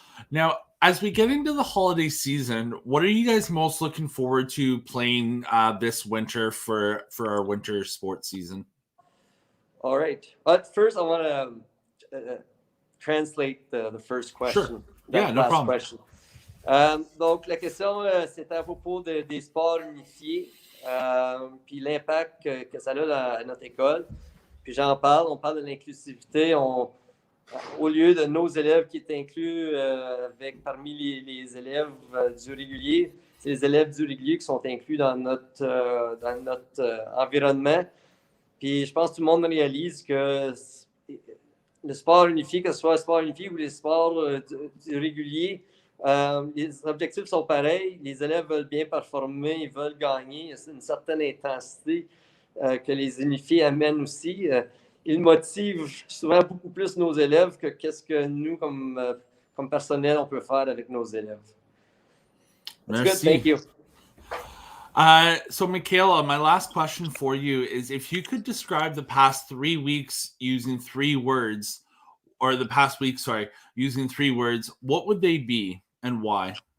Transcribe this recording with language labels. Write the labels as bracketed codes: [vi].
[en] Now, as we get into the holiday season, what are you guys most looking forward to playing this winter for our winter sports season? All right. But first, I want to translate the first question. Sure. Yeah, no problem. Question. [fr] Donc, la question, c'est à propos des sports unifiés, puis l'impact que ça a dans notre école. Puis on parle de l'inclusivité. Au lieu de nos élèves qui étaient inclus parmi les élèves du régulier, c'est les élèves du régulier qui sont inclus dans notre environnement. Puis je pense que tout le monde réalise que le sport unifié, que ce soit le sport unifié ou les sports du régulier, les objectifs sont pareils. Les élèves veulent bien performer, ils veulent gagner. Il y a une certaine intensité que les unifiés amènent aussi. Ils motivent souvent beaucoup plus nos élèves que qu'est-ce que nous, comme personnel, on peut faire avec nos élèves. [en] That's good. Thank you. So, Michaela, my last question for you is if you could describe the past 3 weeks using 3 words, or the past week, sorry, using 3 words, what would they be and why?